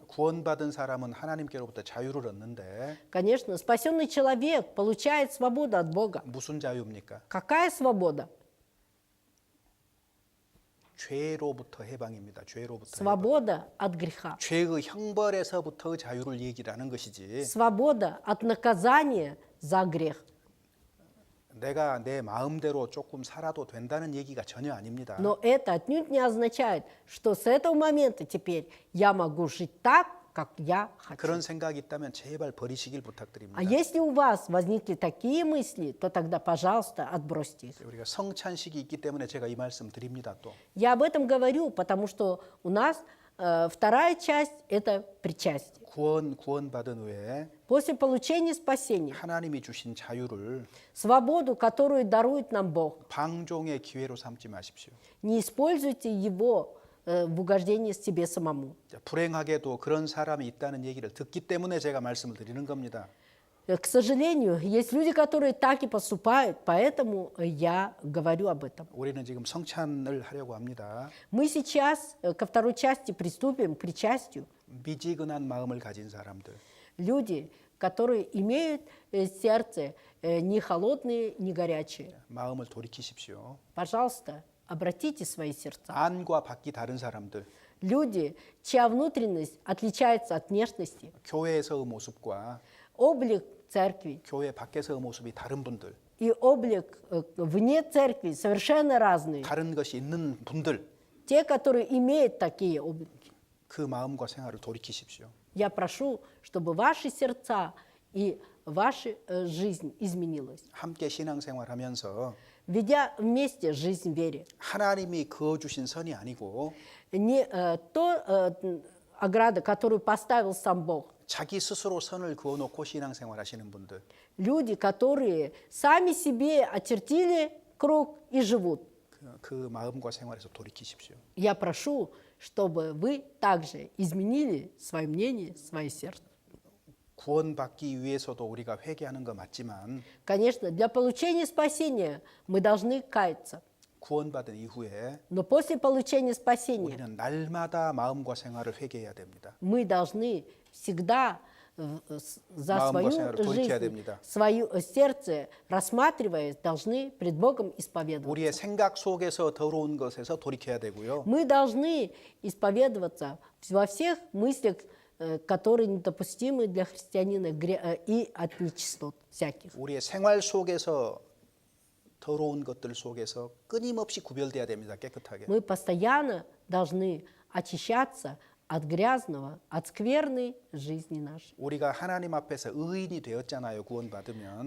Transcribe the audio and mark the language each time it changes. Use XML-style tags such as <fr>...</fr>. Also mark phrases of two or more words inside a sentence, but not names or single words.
<ko>구원받은 사람은 하나님께로부터 자유를 얻는데</ko> <ru>Конечно, спасенный человек получает свободу от Бога.</ru> <ko>무슨 자유입니까?</ko> <ru>Какая свобода?</ru> <ko>죄로부터 해방입니다. 죄로부터 해방.</ko> <ru>Свобода от греха.</ru> <ko>죄의 형벌에서부터 자유를 얘기하는 것이지.</ko> <ru>Свобода от наказания за грех.</ru> <ko>내가 내 마음대로 조금 살아도 된다는 얘기가 전혀 아닙니다.</ko> <ru>Но это отнюдь не означает, что с этого момента теперь я могу жить так, как я хочу.</ru> <ko>그런 생각이 있다면 제발 버리시길 부탁드립니다.</ko> <ru>А если у вас возникли такие мысли, то тогда, пожалуйста, отбросьте их.</ru> <ko>우리가 성찬식이 있기 때문에 제가 이 말씀 드립니다. 또</ko> <ru>Я об этом говорю, потому что у нас вторая часть – это причастие.</ru> <ko>구원받은 후에</ko> <ru>После получения спасения,</ru> <ko>하나님이 주신 자유를</ko> <ru>свободу, которую дарует нам Бог,</ru> <ko>방종의 기회로 삼지 마십시오.</ko> <ru>не используйте его в угождении себе самому.</ru> <ko>불행하게도 그런 사람이 있다는 얘기를 듣기 때문에 제가 말씀을 드리는 겁니다.</ko> <ru>К сожалению, есть люди, которые так и поступают, поэтому я говорю об этом.</ru> <ko>우리는 지금 성찬을 하려고 합니다.</ko> <ru>Мы сейчас ко второй части приступим, к причастию.</ru> <ko>미지근한 마음을 가진 사람들,</ko> <ru>Люди, которые имеют сердце не холодные, не горячие.</ru> <ko>마음을 돌이키십시오.</ko> <ru>Пожалуйста, обратите свои сердца.</ru> <ko>안과 밖이 다른 사람들,</ko> <ru>Люди, чья внутренность отличается от внешности,</ru> <ko>교회에서의 모습과</ko> <ru>облик церкви</ru> <ko>교회 밖에서의 모습이 다른 분들,</ko> <ru>и облик вне церкви совершенно разные.</ru> <ko>다른 것이 있는 분들,</ko> <ru>Те, которые имеют такие облики.</ru> <ko>그 마음과 생활을 돌이키십시오.</ko> <ru>Я прошу, чтобы ваши сердца и ваша жизнь изменилась.</ru> <ko>함께 신앙생활하면서</ko> <ru>Ведя вместе жизнь в вере.</ru> <ko>하나님이 그어주신 선이 아니고</ko> <ru>Не ограда, которую поставил сам Бог.</ru> <ko>자기 스스로 선을 그어놓고 신앙생활하시는 분들,</ko> <ru>Люди, которые сами себе очертили круг и живут.</ru> <ko>그 마음과 생활에서 돌이키십시오.</ko> <ru>Я прошу, чтобы вы также изменили свое мнение, свое сердце.</ru> <ko>구원받기 위해서도 우리가 회개하는 거 맞지만</ko> <ru>Конечно, для получения спасения мы должны каяться.</ru> <ko>구원받은 이후에</ko> <ru>Но после получения спасения</ru> <ko>우리는 날마다 마음과 생활을 회개해야 됩니다.</ko> <ru>мы должны всегда за</ru> <ko>마음과</ko> <ru>свою</ru> <ko>생활을 돌이켜야</ko> <ru>жизнь,</ru> <ko>됩니다.</ko> <ru>свое сердце, рассматривая, должны пред Богом исповедоваться.</ru> <ko>우리의 생각 속에서 더러운 것에서 돌이켜야 되고요.</ko> <ru>Мы должны исповедоваться во всех мыслях, которые недопустимы для христианина, и от нечистот всяких.</ru> <ko>우리의 생활 속에서 더러운 것들 속에서 끊임없이 구별돼야 됩니다. 깨끗하게.</ko> <ru>Мы постоянно должны очищаться от грязного, от скверной жизни нашей.</ru> <ko>우리가 하나님 앞에서 의인이 되었잖아요. 구원받으면.</ko>